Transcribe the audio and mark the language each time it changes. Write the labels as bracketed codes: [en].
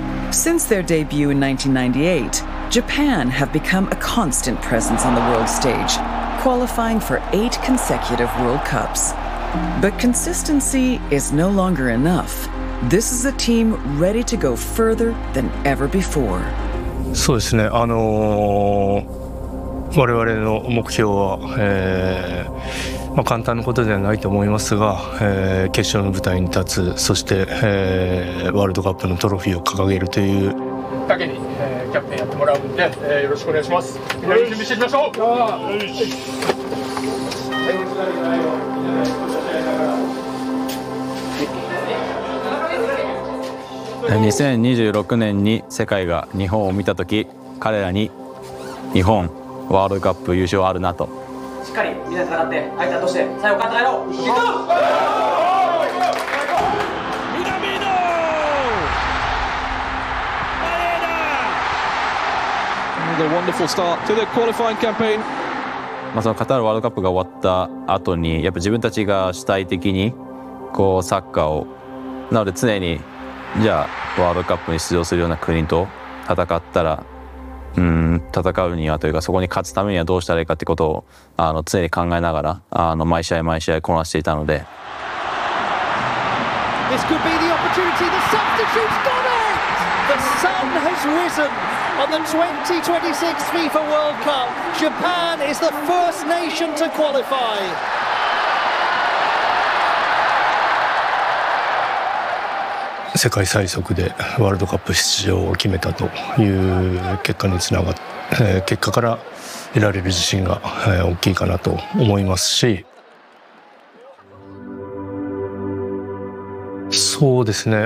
[en] Since their debut in 1998, Japan have become a constant presence on the world stage, qualifying for 8 consecutive World Cups. But consistency is no longer enough. This is a team ready to go further than ever before. [ja] そうですね。我々の目標は、簡単なことではないと思いますが、決勝の舞台に立つ、そして、ワールドカップのトロフィーを掲げるという。武に、キャプテンやってもらうんで、よろしくお願いします。よし準備していきましょう。よし。 2026年に世界が日本を見たとき、彼らに日本ワールドカップ優勝あるなとしっかりみんな戦って相手として最後勝って帰ろう。行こう。 [en] A wonderful start to the qualifying campaign. [ja] まあそのカタールワールドカップが終わった後にやっぱ自分たちが主体的にこうサッカーをなので常にじゃあワールドカップに出場するような国と戦ったら戦うにはというかそこに勝つためにはどうしたらいいかってことを常に考えながら毎試合毎試合こなしていたので。 [en] This could be the opportunity. The substitute's got it. The sun has risen. On the 2026 FIFA World Cup, Japan is the first nation to qualify. [ja] 世界最速でワールドカップ出場を決めたという結果につながって、結果から得られる自信が大きいかなと思いますし、そうですね。